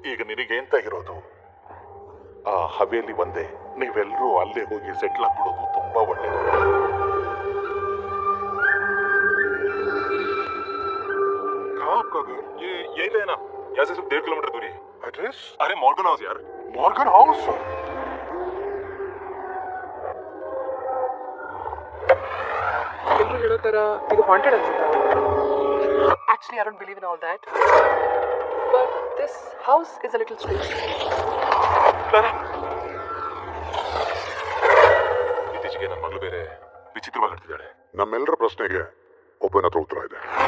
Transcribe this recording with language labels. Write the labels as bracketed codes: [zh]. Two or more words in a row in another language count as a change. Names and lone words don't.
[kn] ನಿನಗೇಂತ ಇರೋದು ಆ ಹವೇಲಿ ಒಂದೇ. ನೀವೆಲ್ಲರೂ ಅಲ್ಲೇ ಹೋಗಿ ಸೆಟ್ಲ್ ಆಗ್ಬಿಡೋದು ತುಂಬಾ ಒಳ್ಳೇದು. [hi] यही तो है ना, यहाँ से सिर्फ 1.5 किलोमीटर दूरी है। एड्रेस? अरे मॉर्गन हाउस यार। मॉर्गन हाउस? [kn] ಎಲ್ಲರೂ ಹೇಳೋ ಥರ ಇದು ಹಾಂಟೆಡ್ ಅನ್ಸುತ್ತಾ? [en] Actually, I don't believe in all that. But this house is a little strange. [kn] ಇತ್ತೀಚೆಗೆ ನನ್ನ ಮಗಳು ಬೇರೆ ವಿಚಿತ್ರವಾಗಿ ಆಡ್ತಿದ್ದಾಳೆ. ನಮ್ಮೆಲ್ಲರ ಪ್ರಶ್ನೆಗೆ ಒಬ್ಬನ ಹತ್ರ ಉತ್ತರ ಇದೆ.